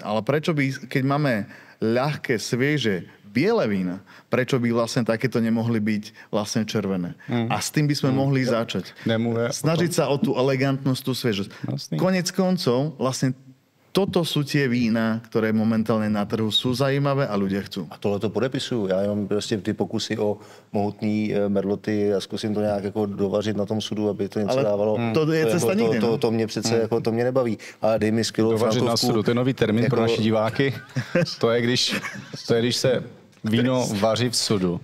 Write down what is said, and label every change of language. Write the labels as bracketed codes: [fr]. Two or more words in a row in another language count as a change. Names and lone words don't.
[sk] Ale prečo by, keď máme ľahké, svieže, biele vína, prečo by vlastne takéto nemohli byť vlastne červené? A s tým by sme mohli začať. Snažiť sa o tú elegantnosť, tú sviežosť. Konec koncov, vlastne toto sú tie vína, ktoré momentálne na trhu sú zajímavé a ľudia chcú. [cs] A tohle to podepisuju. Já jenom prostě ty pokusy o mohutný merloty a zkusím to nějak jako dovařit na tom sudu, aby to něco dávalo. To je cesta nikdy. To mě přece jako to mě nebaví. Ale dej mi skvělou dovařit frankovku. na sudu, to je nový termín jako... pro naši diváky. To je, když se víno vaří v sudu.